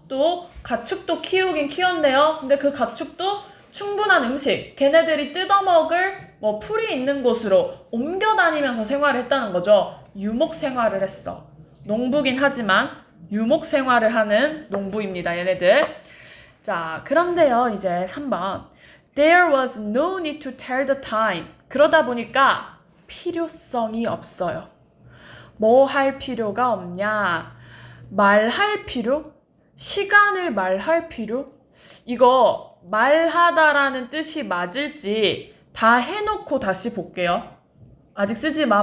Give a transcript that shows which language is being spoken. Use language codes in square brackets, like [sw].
[ko] 또 가축도 키우긴 키웠네요. 근데 그 가축도 충분한 음식, 걔네들이 뜯어먹을 풀이 있는 곳으로 옮겨 다니면서 생활을 했다는 거죠. 유목 생활을 했어. 농부긴 하지만 유목 생활을 하는 농부입니다, 얘네들. 자, 그런데요, 이제 3번. [en] There was no need to tell the time. [ko] 그러다 보니까 필요성이 없어요. 뭐 할 필요가 없냐? 말할 필요? 시간을 말할 필요? 이거 말하다라는 뜻이 맞을지 다 해놓고 다시 볼게요. 아직 쓰지 마.